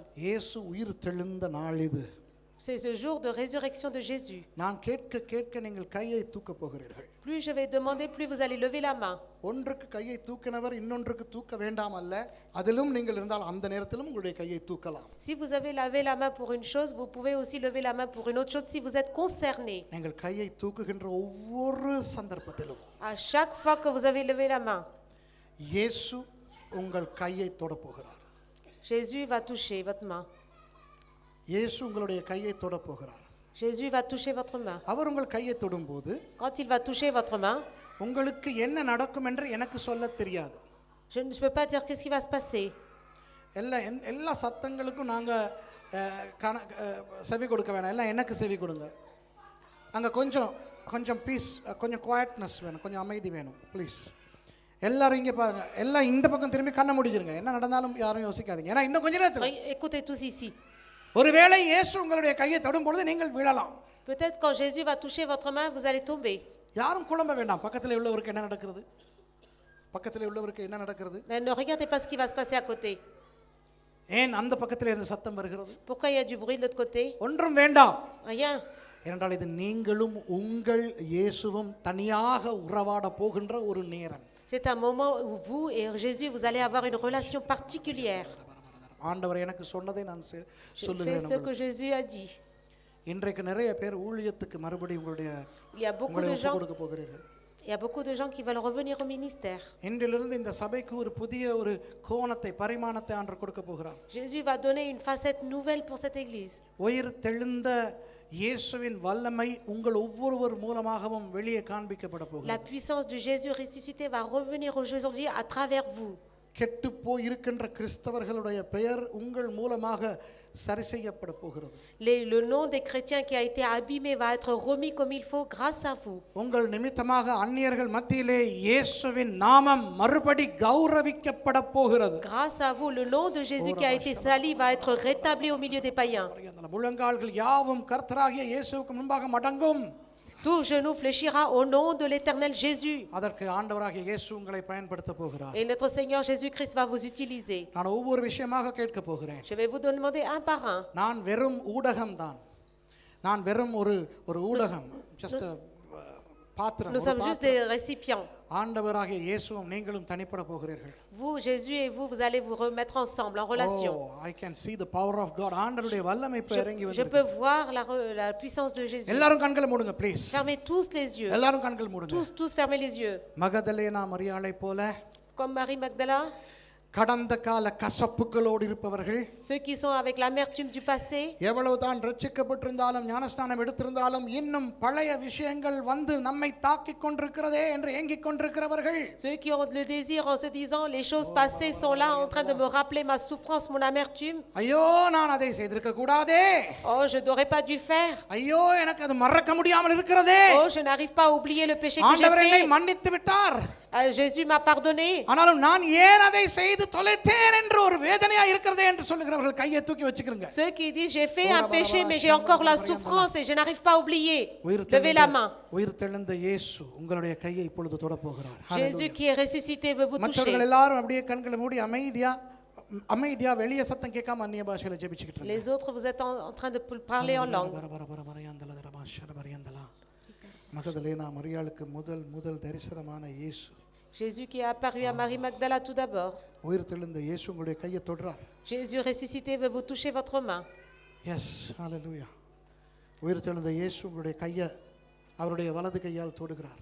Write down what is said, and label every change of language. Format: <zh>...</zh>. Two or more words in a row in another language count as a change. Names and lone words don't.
<ta>இயேசு உயிர் தெழுந்த நாள் இது.</ta> <fr>C'est ce jour de résurrection de Jésus.</fr> <ta>நான் கேட்க கேட்க நீங்கள் கையை தூக்க போகிறீர்கள்.</ta> <fr>Plus je vais demander, plus vous allez lever la main.</fr> <ta>ஒன்றுக்கு கையை தூக்கினவர் இன்னொன்றுக்கு தூக்க வேண்டாம் அல்ல, அதிலும் நீங்கள் இருந்தால் அந்த நேரத்திலும் உங்களுடைய கையை தூக்கலாம்.</ta> <fr>Si vous avez levé la main pour une chose, vous pouvez aussi lever la main pour une autre chose si vous êtes concerné.</fr> <ta>நீங்கள் கையை தூக்குகின்ற ஒவ்வொரு சந்தர்ப்பத்திலும்</ta> <fr>À chaque fois que vous avez levé la main,</fr> <ta>இயேசு உங்கள் கையை தொடப் போகிறார்.</ta> <fr>Jésus va toucher votre main.</fr> <ta>இயேசு உங்களுடைய கையை தொடப் போகிறார்.</ta> <fr>Jésus va toucher votre main.</fr> <ta>அவர் உங்கள் கையை தொடும்போது</ta> <fr>Quand il va toucher votre main,</fr> <ta>உங்களுக்கு என்ன நடக்கும் என்று எனக்கு சொல்ல தெரியாது.</ta> <fr>je ne peux pas dire qu'est-ce qui va se passer.</fr> <ta>எல்லா சத்தங்களுக்கும் நாங்கள் செவி கொடுக்க வேணாம், எல்லாம் எனக்கு செவி கொடுங்க. அங்கே கொஞ்சம் பீஸ், கொஞ்சம் குவாய்ட்னஸ் வேணும், கொஞ்சம் அமைதி வேணும் ப்ளீஸ். எல்லாரும் இங்கே பாருங்க, எல்லாம் இந்த பக்கம் திரும்பி கண்ணை முடிச்சிருங்க. என்ன நடந்தாலும் யாரும் யோசிக்காதீங்க, ஏன்னா இன்னும் கொஞ்ச நேரத்தில்</ta> <fr>Écoutez tous ici.</fr> <ta>ஒருவேளை இயேசு உங்களுடைய கையை தொடும் பொழுது நீங்கள் விழலாம்.</ta> <fr>Peut-être quand Jésus va toucher votre main, vous allez tomber.</fr> <ta>யாரும் குழம்ப வேண்டாம். பக்கத்தில் உள்ளவருக்கு என்ன நடக்கிறது, பக்கத்தில் உள்ளவருக்கு என்ன நடக்கிறது,</ta> <fr>Mais ne regardez pas ce qui va se passer à côté.</fr> <ta>ஏன் அந்த பக்கத்தில் இருந்து சத்தம் வருகிறது,</ta> <fr>Pourquoi il y a du bruit de l'autre côté?</fr> <ta>ஒன்றும் வேண்டாம்.</ta> <fr>Rien.</fr> <ta>ஏனென்றால் இது நீங்களும் உங்கள் இயேசுவும் தனியாக உறவாட போகின்ற ஒரு நேரம்.</ta> <fr>C'est un moment où vous et Jésus, vous allez avoir une relation particulière.</fr> <ta>ஆண்டவர் எனக்கு சொன்னதை நான்</ta> <fr>Je fais</fr> <ta>சொல்லுகிறேன்.</ta> <fr>ce que Jésus a dit.</fr> <ta>இன்றைக்கு நிறைய பேர் ஊழியத்துக்கு மறுபடியும் உங்களுடைய</ta> <fr>Il y a beaucoup</fr> <ta>உங்களை</ta> <fr>de</fr> <ta>ஒப்புக்</ta> <fr>gens,</fr> <ta>கொடுக்க போகிறீர்கள்.</ta> <fr>il y a beaucoup de gens qui veulent revenir au ministère.</fr> <ta>இன்றிலிருந்து இந்த சபைக்கு ஒரு புதிய ஒரு கோணத்தை, பரிமாணத்தை ஆண்டவர் கொடுக்க போகிறார்.</ta> <fr>Jésus va donner une facette nouvelle pour cette église.</fr> <ta>உயிர் தெழுந்த இயேசுவின் வல்லமை உங்கள் ஒவ்வொருவர் மூலமாகவும் வெளியே காண்பிக்கப்பட</ta> <fr>La</fr> <ta>போகிறது.</ta> <fr>puissance de Jésus ressuscité va revenir aujourd'hui à travers vous.</fr> <ta>கெட்டு போய் இருக்கின்ற கிறிஸ்தவர்களுடைய பெயர் உங்கள் மூலமாக சரி செய்யப்பட போகிறது.</ta> <fr>Le nom des chrétiens qui a été abîmé va être remis comme il faut grâce à vous.</fr> <ta>உங்கள் நிமித்தமாக அந்நியர்கள் மத்தியிலே இயேசுவின் நாமம் மறுபடி கௌரவிக்கப்பட போகிறது.</ta> <fr>Grâce à vous, le nom de Jésus qui a été sali va être rétabli au milieu des païens.</fr> <ta>முழங்கால்கள் யாவும் கர்த்தராகிய இயேசுவுக்கு முன்பாக மடங்கும்.</ta> <fr>Tout genou fléchira au nom de l'Éternel Jésus.</fr> <ta>அதற்கு ஆண்டவராகிய இயேசு உங்களை பயன்படுத்த போகிறார்.</ta> <fr>Et notre Seigneur Jésus-Christ va vous utiliser.</fr> <ta>நான் ஒவ்வொரு விஷயமாக கேட்க போகிறேன்.</ta> <fr>Je vais vous demander un par un.</fr> <ta>நான் வெறும் ஊடகம்தான். நான் வெறும் ஒரு ஊடகம்,</ta> <en>just a பாத்திரம்.</en> <fr>Nous sommes juste des récipients.</fr> <ta>ஆண்டவராகிய இயேசுவும் நீங்களும் தனிப்பட போகிறீர்கள்.</ta> <fr>Vous, Jésus et vous, vous allez vous remettre ensemble en relation.</fr> <en>Oh, I can see the power of God.</en> <ta>ஆண்டவருடைய வல்லமை இப்ப இறங்கி</ta> <fr>Je</fr> <ta>வந்திருக்கு.</ta> <fr>peux voir la puissance de Jésus.</fr> <ta>எல்லாரும் கண்களை மூடுங்க ப்ளீஸ்.</ta> <fr>Fermez tous les yeux.</fr> <ta>எல்லாரும் கண்கள் மூடுங்க.</ta> <fr>Tous fermez les yeux.</fr> <ta>மகதலேனா மரியாளை போல</ta> <fr>Comme Marie Magdala,</fr> <ta>கடந்த கால கசப்புகளோடு இருப்பவர்கள்,</ta> <fr>ceux qui sont avec l'amertume du passé,</fr> <ta>எவ்வளவுதான் ரட்சிக்கப்பட்டிருந்தாலும் ஞானஸ்நானம் எடுத்திருந்தாலும் இன்னும் பழைய விஷயங்கள் வந்து நம்மை தாக்கிக் கொண்டிருக்கிறதே என்று ஏங்கிக் கொண்டிருக்கிறவர்கள்,</ta> <fr>ceux qui ont le désir en se disant les choses passées sont là en train de me rappeler ma souffrance, mon amertume.</fr> <ta>ஐயோ நான் அதை செய்திருக்க கூடாதே,</ta> <fr>Oh, je n'aurais pas dû faire.</fr> <ta>ஐயோ எனக்கு அது மறக்க முடியாமல் இருக்கிறதே,</ta> <fr>Oh, je n'arrive pas à oublier le péché que j'ai</fr> <ta>ஆண்டவர் என்னை</ta> <fr>fait.</fr> <ta>மன்னித்து விட்டார்,</ta> <fr>Jésus m'a pardonné.</fr> <ta>ஆனாலும் நான் ஏன் அதை செய்து தொலைத்தேன் என்று ஒரு வேதனையா இருக்கிறதே என்று சொல்லுகிறவர்கள் கையை தூக்கி வச்சுக்கிறங்க.</ta> <fr>Ceux qui disent j'ai fait un péché mais j'ai encore la souffrance et je n'arrive pas à oublier. Levez la main.</fr> <ta>உயிர் தெழுந்த இயேசு உங்களுடைய கையை இப்பொழுது தொட போகிறார்.</ta> <fr>Jésus qui est ressuscité veut vous</fr> <ta>மற்றவர்கள்</ta> <fr>toucher.</fr> <ta>எல்லாரும் அப்படியே கண்களை மூடி அமைதியா வெளிய சத்தம் கேட்காம அந்நிய பாஷையில ஜெபிச்சிட்டு இருங்க.</ta> <fr>Les autres vous êtes en train de parler en langue.</fr> <ta>மகதலேனா மரியாளுக்கு முதல் தரிசனமான இயேசு,</ta> <fr>Jésus qui est apparu à Marie Magdala tout d'abord.</fr> <ta>உயிர் தெழுந்த இயேசு உங்களுடைய கையை தொடுறார்.</ta> <fr>Jésus ressuscité veut vous toucher votre main.</fr> <ta>எஸ், ஹalleluya. உயிர் தெழுந்த இயேசு உங்களுடைய கையை அவருடைய வலது கையால் தொடுகிறார்.</ta>